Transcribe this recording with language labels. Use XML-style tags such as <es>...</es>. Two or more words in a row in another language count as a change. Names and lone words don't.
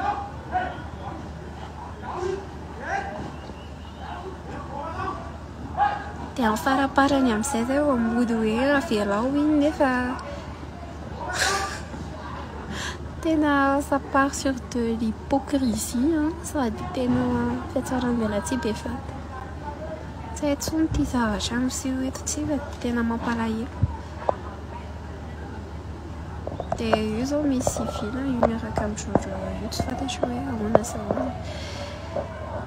<mg>Dia amin'ny faraparany amin'izay zay mody hoe avelao iny nefa tena</mg> <fr>ça part sur de l'hypocrisie</fr> <mg>sady tena fiatsaram-belatsy be fata. Tsy hay intsony ity zavatra miseho eto tsika tena mampalahelo. Dia io zao misy vila io miaraka amin'ny jojo io tsy fantatro hoe ahoana sy ahoana.</mg>